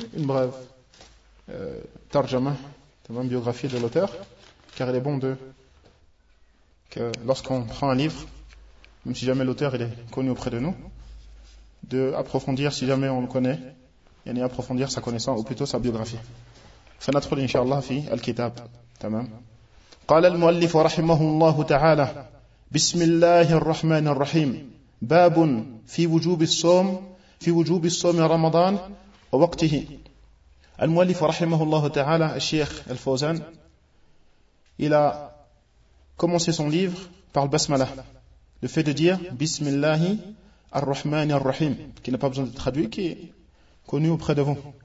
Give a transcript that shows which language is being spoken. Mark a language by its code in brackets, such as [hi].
[fr] Une brève tarjama, une biographie de l'auteur. Car il est bon que lorsqu'on prend un livre, même si jamais l'auteur il est connu auprès de nous, d'approfondir, si jamais on le connaît, et ni approfondir sa connaissance, ou plutôt sa biographie. [ar] فندخل إن شاء الله في الكتاب. تمام. قال المؤلف رحمه الله تعالى: بسم الله الرحمن الرحيم. باب في وجوب الصوم رمضان ووقته. المؤلف رحمه الله تعالى الشيخ الفوزان [fr] il a commencé son livre par le basmala, le fait de dire [ar] بسم الله الرحمن الرحيم, [fr] qui n'a pas besoin d'être traduit, qui est connu auprès de vous.